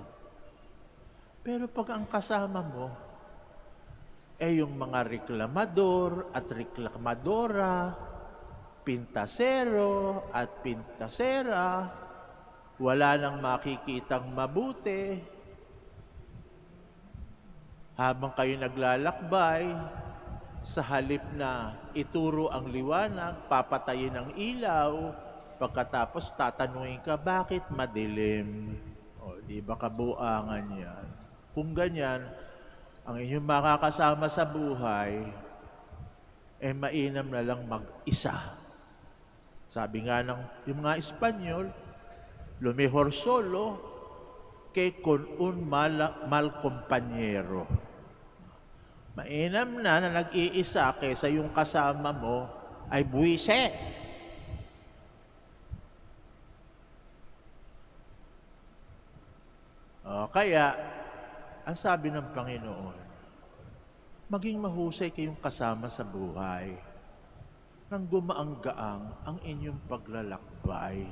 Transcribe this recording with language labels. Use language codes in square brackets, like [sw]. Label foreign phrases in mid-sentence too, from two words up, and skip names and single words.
[tl] Pero pag ang kasama mo ay yung mga reklamador at reklamadora, pintasero at pintasera, wala nang makikitang mabuti, habang kayo naglalakbay, sa halip na ituro ang liwanag, papatayin ang ilaw, pagkatapos tatanungin ka, bakit madilim? O, di ba kabuangan yan? Kung ganyan, ang inyong makakasama sa buhay, eh mainam na lang mag-isa. Sabi nga ng yung mga Espanyol, [es] lo mejor solo que con un mal compañero. [tl] Mainam na nag-iisa kaysa yung kasama mo ay buwise. Kaya, ang sabi ng Panginoon, maging mahusay kayong kasama sa buhay nang gumaang-gaang ang inyong paglalakbay.